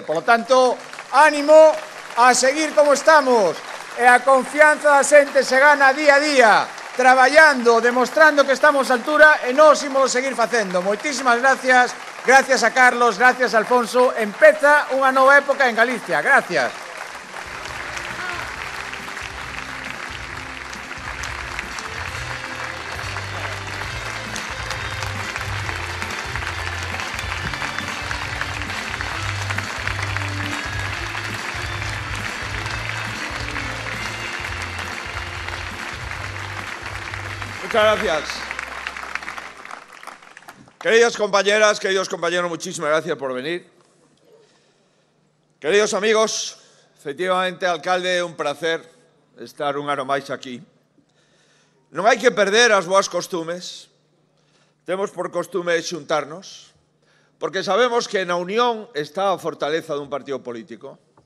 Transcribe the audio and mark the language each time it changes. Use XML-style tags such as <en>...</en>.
<es>Por lo tanto, ánimo a seguir como estamos.</es> <gl>E a confianza da xente se gana día a día, traballando, demostrando que estamos á altura e nós imos seguir facendo. Moitísimas gracias, gracias a Carlos, gracias a Alfonso. Empeza unha nova época en Galicia.</gl> <es>Gracias. Muchas gracias. Queridas compañeras, queridos compañeros, muchísimas gracias por venir.</es> <gl>Queridos amigos, efectivamente, alcalde, un placer estar un ano máis aquí. Non hai que perder as boas costumes. Temos por costume xuntarnos, porque sabemos que na unión está a fortaleza dun partido político.</gl>